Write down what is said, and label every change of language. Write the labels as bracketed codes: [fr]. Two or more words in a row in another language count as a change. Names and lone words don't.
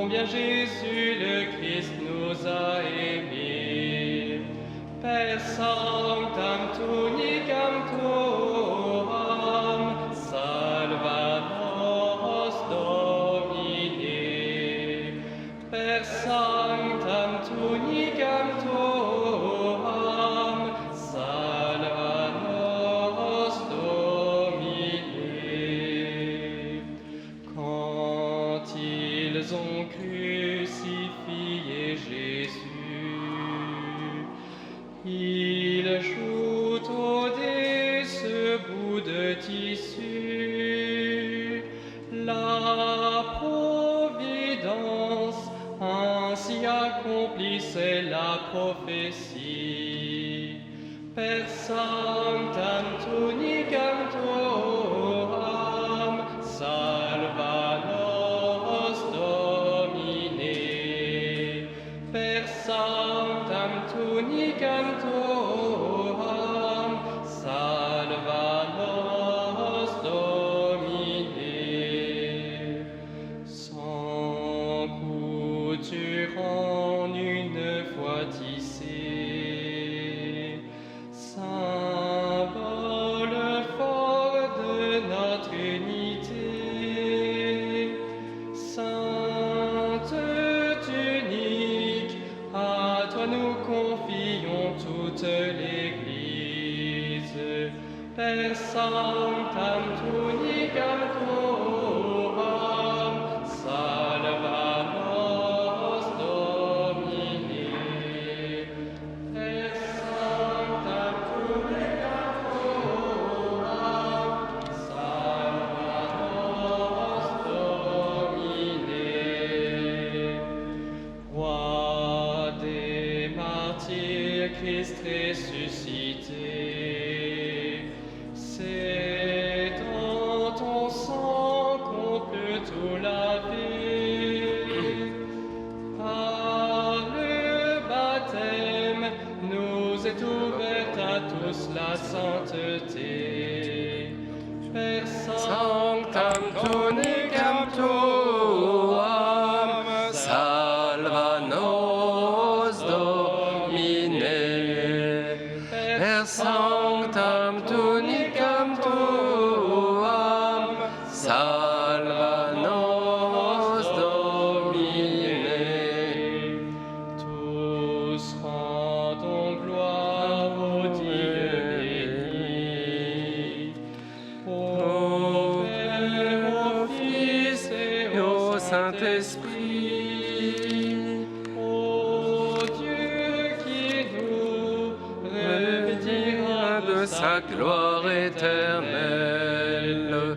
[fr] Jésus le Christ nous a aimés. [la] Per sanctam tunicam tuam, salva nos Domine. Per sanctam tunicam tuam, salva nos Domine. [fr] Quand ils ont crucifié Jésus, ils jouent au dé ce bout de tissu. La providence ainsi accomplissait la prophétie. [la] Per sanctam tunicam tuam, salva nos Domine. Per sanctam tunicam tuam, salva nos Domine. [fr] Sans couture en une fois tissée, symbole fort de notre unité. Sainte tunique, à toi nous confions toute l'Église. [la] Per sanctam tunicam tuam, salva nos Domine. Per sanctam tunicam tuam, salva nos Domine. [fr] Roi des martyrs, Christ ressuscité, c'est dans ton sang qu'on peut tout laver. Par le baptême, nous est ouverte à tous la sainteté. [la] Per sanctam tunicam tuam, salva nos Domine. Per sanctam tunicam tuam, salva nos Domine. [fr] Tous rendons gloire au Dieu béni, au Père, au Fils et au Saint-Esprit, au Dieu qui nous revêtira de sa gloire éternelle.